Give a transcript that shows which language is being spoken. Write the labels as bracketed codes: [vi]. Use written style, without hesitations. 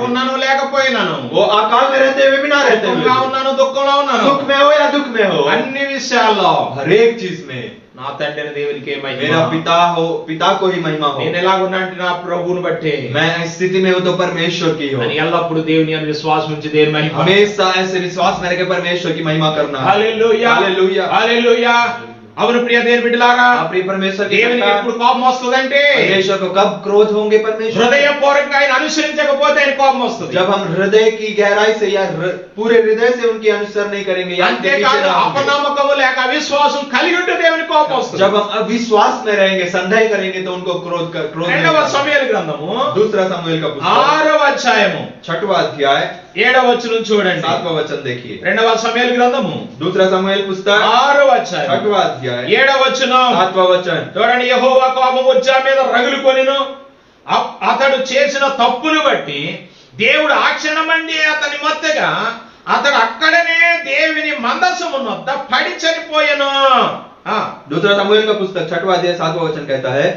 [hi] भी। [te] ఉన్నానో లేకపోయినాను, [hi] वो अकाल में रहते हुए भी ना रहते हुए [te] సుఖంగా [hi] भी। [te] ఉన్నాను దుఃఖంలో ఉన్నాను, [hi] सुख में हो या दुख में हो, [te] అన్ని విషయాల్లో [hi] हर एक चीज में [te] నా తండ్రి దేవునికి [hi] मेरा पिता को ही महिमा हो। [te] నేను ఎలాగున్నాంటే నా ప్రభువుని బట్టి [hi] मैं इस स्थिति में हूँ तो परमेश्वर की हो। [te] అని ఎల్లప్పుడు దేవుని అని విశ్వాసం ఉంచి దేవుని మహిమ. [hi] हमेशा ऐसे विश्वास में रह के परमेश्वर की महिमा करना। [te] హల్లెలూయా, [hi] हालेलुया। [te] హల్లెలూయా. అవును ప్రియ దేవుని బిడ్డలారా, [hi] प्रिय परमेश्वर की [te] దేవునికి [hi] संतान, [te] ఎప్పుడు కోపం వస్తుందంటే [hi] परमेश्वर को कब क्रोध होंगे परमेश्वर? [te] హృదయపూర్వకంగా ఆయన అనుసరించకపోతే ఆయన కోపం వస్తుంది. [hi] जब हम हृदय की गहराई से या पूरे हृदय से उनकी अनुसरण नहीं करेंगे या उनके पीछे [te] అంతేకాదు [hi] रहेंगे। [te] అపనమ్మకము లేక అవిశ్వాసం కలిగి ఉంటే దేవునికి కోపం వస్తుంది. [hi] जब हम अविश्वास में रहेंगे, संदेह करेंगे तो उनको क्रोध [te] రెండవ [hi] नहीं। [te] సమూయేలు గ్రంథము [hi] दूसरा समूएल का पुस्तक [te] 6వ అధ్యాయము [hi] 6वां अध्याय [te] 7వ వచనం చూడండి. [hi] 7वां वचन देखिए। [te] రెండవ సమూయేలు గ్రంథము [hi] दूसरा समूएल पुस्तक [te] 6వ అధ్యాయం [hi] 6वां अध्याय [te] 7వ వచనం [hi] 7वां वचन। [te] చూడండి, యెహోవా కోపం ఉజ్జా మీద రగులుకొనెను. అతడు చేసిన తప్పును బట్టి దేవుడు ఆ క్షణమండి అతని మొత్తగా అతడు అక్కడనే దేవుని మందసమున వద్ద పడి చనిపోయెను. [hi] दूसरा समूएल का पुस्तक 6वां अध्याय 7वां वचन कहता है,